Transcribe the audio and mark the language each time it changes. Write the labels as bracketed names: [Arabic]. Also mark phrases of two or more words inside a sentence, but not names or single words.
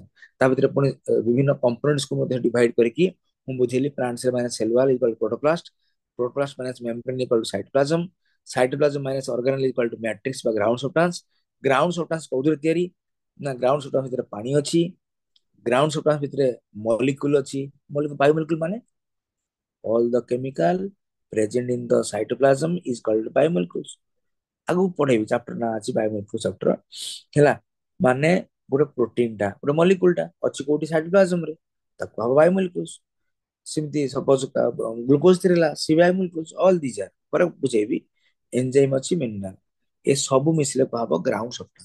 [Odia] ତା ଭିତରେ ପୁଣି ବିଭିନ୍ନ କମ୍ପୋନେଣ୍ଟସ କୁ ମଧ୍ୟ ଡିଭାଇଡ କରିକି ମୁଁ ବୁଝେଇଲି [English] plant cell minus cell wall equal protoplast, protoplast minus membrane equal to cytoplasm, cytoplasm minus organelle equal to matrix ବା ground substance. ground substance [Odia] କୋଉଥିରେ ତିଆରି? ନା [English] ground substance [Odia] ଭିତରେ ପାଣି ଅଛି। [English] ground substance [Odia] ଭିତରେ ମଲିକ୍ୟୁଲ ଅଛି। ବାୟୋମଲିକ୍ୟୁଲ ମାନେ [English] all the chemical present in the cytoplasm is called biomolecules। [Odia] ଆଗକୁ ପଢେଇବି, ଚାପ୍ଟର ନା ଅଛି [English] biomolecule chapter. [Odia] ହେଲା, ମାନେ ଗୋଟେ ପ୍ରୋଟିନ ଟା ଗୋଟେ ମଲିକ୍ୟୁଲ ଟା ଅଛି କୋଉଠି? ସାଇଟୋପ୍ଲାଜମ ରେ, ତାକୁ ହବ ବାୟୋମଲିକ୍ୟୁଲ୍ସ। ସେମିତି ସପୋଜ ଗ୍ଲୁକୋଜ ଥିଲା, ସି ବାୟୋମଲିକ୍ୟୁଲ୍ସ। [English] all these are [Odia] ପରେ ବୁଝେଇବି। ଏନଜାଇମ ଅଛି, ମିନେରାଲ, ଏ ସବୁ ମିଶିଲେ କୁହାହବ [English] ground substance.